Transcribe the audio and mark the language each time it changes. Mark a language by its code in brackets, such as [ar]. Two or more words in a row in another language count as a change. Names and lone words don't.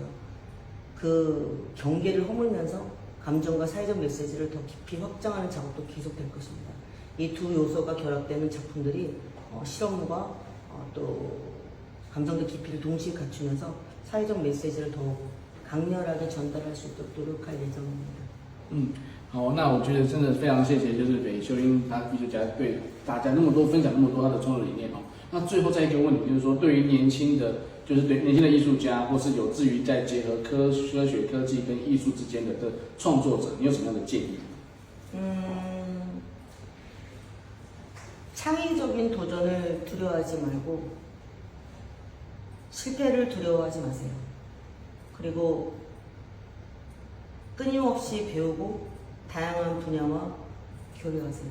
[ko] 그 경계를 허물면서 감정과 사회적 메시지를 더 깊이 확장하는 작업도 계속될 것입니다. 이 두 요소가 결합되는 작품들이 실험과 또 감정적 깊이를 동시에 갖추면서 사회적 메시지를 더 강렬하게 전달할 수 있도록 노력할 예정입니다. [zh] 好，那我觉得真的非常谢谢，就是北秀英他艺术家对大家那么多分享那么多他的创作理念那最后再一个问题就是说，对于年轻的，就是对年轻的艺术家，或是有志于在结合科学、科技跟艺术之间的创作者，你有什么样的建议？ [ko] 창의적인 도전을 두려워하지 말고 실패를 두려워하지 마세요. 그리고 끊임없이 배우고 다양한 분야와 교류하세요.